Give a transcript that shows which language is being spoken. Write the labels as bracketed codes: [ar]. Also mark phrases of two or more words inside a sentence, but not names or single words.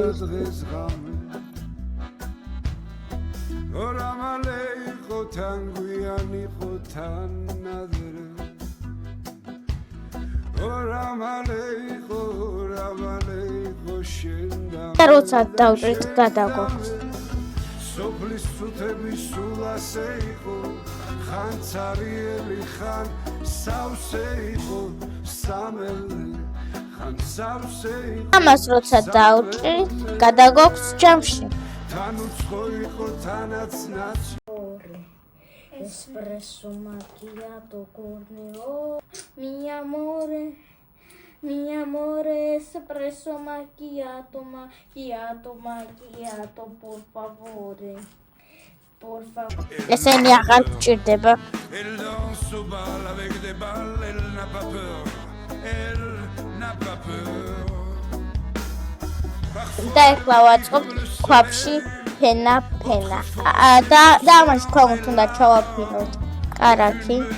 [ka] და როცა დავჭრით, გადაგვაქვს. ამას როცა დავჭრით, გადაგვაქვს ჯამში. [it] Espresso macchiato corneo, mi amore, espresso macchiato, por favore. [ka] ესენი აღარ გჭირდება. და ეხლა ვაწყობთ ქვაბში ფენა. და ამას ქვემოთ უნდა ჩავაფინოთ კარაქი.